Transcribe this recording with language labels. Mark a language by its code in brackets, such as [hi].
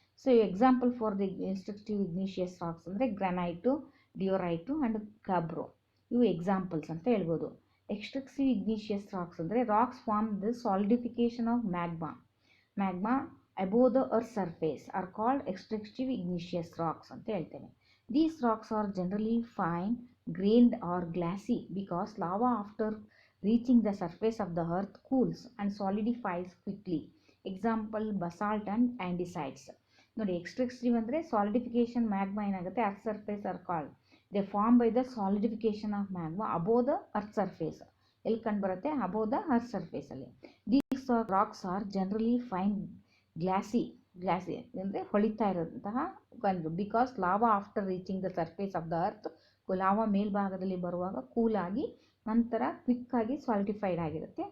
[kn] So example for the ಇನ್ಸ್ಟ್ರಕ್ಟಿವ್ ಇಗ್ನಿಷಿಯಸ್ racks ಅಂದರೆ granite, ಡಿಯೋರೈಟು and ಗಾಬ್ರೋ, ಇವು examples ಅಂತ ಹೇಳ್ಬೋದು. [en] extractive igneous rocks ಅಂದರೆ rocks form the solidification of magma above the earth surface are called extractive igneous rocks [kn] ಅಂತ ಹೇಳ್ತೇವೆ. [en] These rocks are generally fine grained or glassy because lava after reaching the surface of the earth cools and solidifies quickly. Example basalt and andesites. ನೋಡಿ, extractive ಅಂದರೆ solidification magma ಏನಾಗುತ್ತೆ earth surface are called, they form by the solidification of magma above the earth surface. [kn] ಎಲ್ಲಿ ಕಂಡು ಬರುತ್ತೆ? Above the earth ಸರ್ಫೇಸಲ್ಲಿ. [en] these rocks are generally fine glassy [kn] ಅಂದರೆ ಹೊಳಿತಾ ಇರೋಂತಹ ಕಂಡು, [en] because lava after reaching the surface of the earth, [kn] lava ಮೇಲ್ಭಾಗದಲ್ಲಿ ಬರುವಾಗ ಕೂಲಾಗಿ ನಂತರ ಕ್ವಿಕ್ಕಾಗಿ solidified ಆಗಿರುತ್ತೆ.